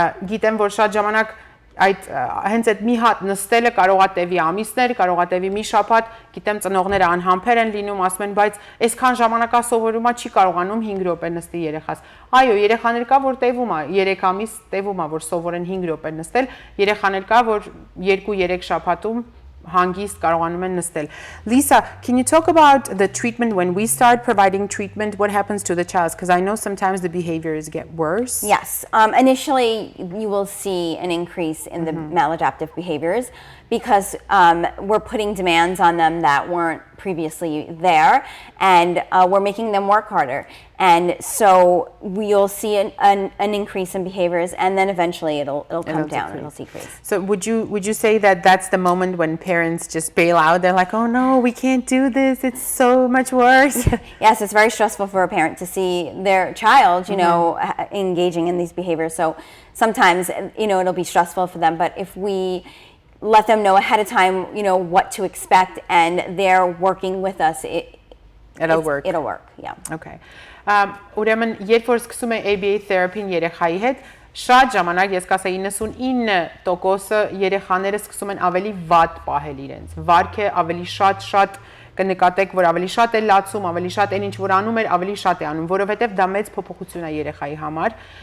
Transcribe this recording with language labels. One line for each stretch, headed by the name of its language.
Armenian: գիտեմ որ շատ ժամանակ այդ հենց այդ մի հատ նստելը կարողա տևի ամիսներ, կարողա տևի մի շաբաթ, գիտեմ ծնողները անհամբեր են լինում, ասում են, բայց այսքան ժամանակա սովորումա չի կարողանում 5 րոպե նստի երեխաս։ Այո, երեխաներ կա որ տևում է, 3 ամիս տևում է որ սովորեն 5 րոպե նստել, երեխաներ կա որ 2-3 շաբաթում հանգիստ կարողանում են նստել.
English: Lisa, can you talk about the treatment when we start providing treatment? What happens to the child? Because I know sometimes the behaviors get worse. Yes. Initially, you will see an increase in the maladaptive behaviors because we're putting demands on them that weren't previously there, and we're making them work harder. And so we'll see an increase in behaviors, and then eventually it'll come down, it'll decrease. So would you say that that's the moment when parents just bail out? They're like, oh no, we can't do this, it's so much worse. Yes, it's very stressful for a parent to see their child, you know, engaging in these behaviors. So sometimes, you know, it'll be stressful for them, but if we let them know ahead of time, you know, what to expect, and they're working with us, it'll work. It'll work, yeah. Okay.
Armenian: Ուրեմն երբ որ սկսում է ABA therapy-ն երեխայի հետ, շատ ժամանակ, ես կասեի 99% երեխաները սկսում են ավելի վատ պահել իրենց։ Վարքը ավելի շատ կնկատեք, որ ավելի շատ է լացում, ավելի շատ այն ինչ որ անում էր, ավելի շատ է անում, որովհետև դա մեծ փոփոխություն է երեխայի համար,